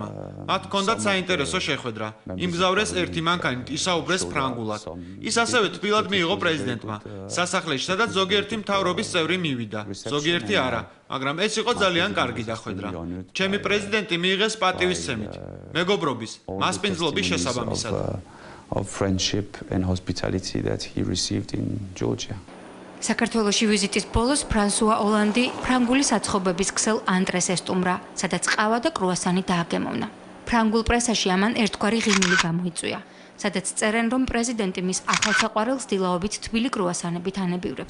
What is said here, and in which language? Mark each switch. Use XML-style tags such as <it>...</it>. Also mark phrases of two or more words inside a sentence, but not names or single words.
<ka>მათ ჰქონდათ საინტერესო შეხვედრა. იმგზავრეს ერთი მანქანით, ისაუბრეს ფრანგულად. ის ასევე თბილად მიიღო პრეზიდენტმა. სასახლეში, სადაც ზოგიერთი მთავრობის წევრი მივიდა, ზოგიერთი არა, მაგრამ ეს იყო ძალიან კარგი დახვედრა. ჩემი პრეზიდენტი მიიღეს პატივისცემით, მეგობრობის, მასპინძლობის შესაბამისად.</ka> <en>Of friendship and hospitality that he received in Georgia.</en> <ka>საქართველოში ვიზიტის ბოლოს ფრანსუა ოლანდი ფრანგული საცხობების ქსელ ანტრეს ესტუმრა, სადაც ყავა და კრუასანი დააგემოვნა. ფრანგულ პრესაში ამან ერთგვარი ღიმილი გამოიწვია, სადაც წერენ, რომ პრეზიდენტი მის ახალსაყვარელს დილაობით თბილი კრუასანებით ანებივრებს.</ka>